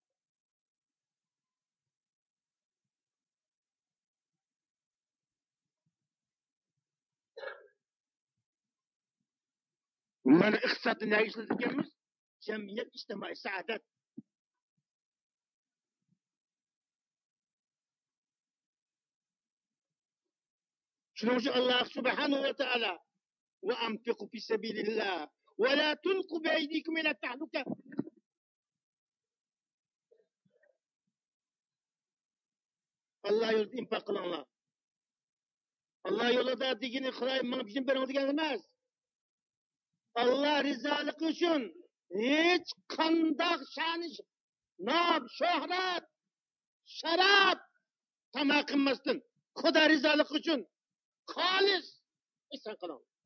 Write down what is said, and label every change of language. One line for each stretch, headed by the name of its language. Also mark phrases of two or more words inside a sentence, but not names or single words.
Uzbek: Mana iqtisodni nega ishlatganmiz? Jamiyat ijtimoiy saodat. Shuning uchun
Arabic: Alloh سبحانه وتعالى وأنفقوا في سبيل الله ولا تلقوا بأيديكم إلى التهلكة.
Uzbek: Allah yo'lida infaq qilinglar. Allah yo'lida degani Xudoy menga bizim bering degan emas. Allah rizoligi uchun hech qanday sha'ni, nom, shuhrat, sharaf tama qilmasdan Xudo rizoligi uchun xolis ihson qiling.